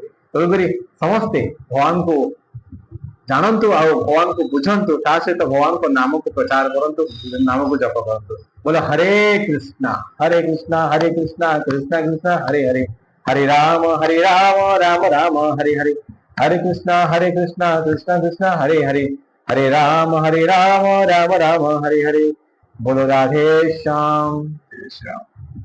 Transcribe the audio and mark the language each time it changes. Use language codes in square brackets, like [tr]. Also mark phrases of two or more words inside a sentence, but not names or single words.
[or] ତେଣୁକରି ସମସ୍ତେ ଭଗବାନଙ୍କୁ ଜାଣନ୍ତୁ ଆଉ ଭଗବାନଙ୍କୁ ବୁଝନ୍ତୁ, ତା ସହିତ ଭଗବାନଙ୍କ ନାମକୁ ପ୍ରଚାର କରନ୍ତୁ, ନାମକୁ ଜପ କରନ୍ତୁ। ବୋଲେ ହରେ କୃଷ୍ଣ ହରେ କୃଷ୍ଣ କୃଷ୍ଣ କୃଷ୍ଣ ହରେ ହରେ, ହରେ ରାମ ରାମ ରାମ ହରେ ହରେ, [hi] हरे कृष्णा कृष्ण कृष्ण हरे हरे, हरे राम राम राम हरे हरे। बोलो राधे श्याम।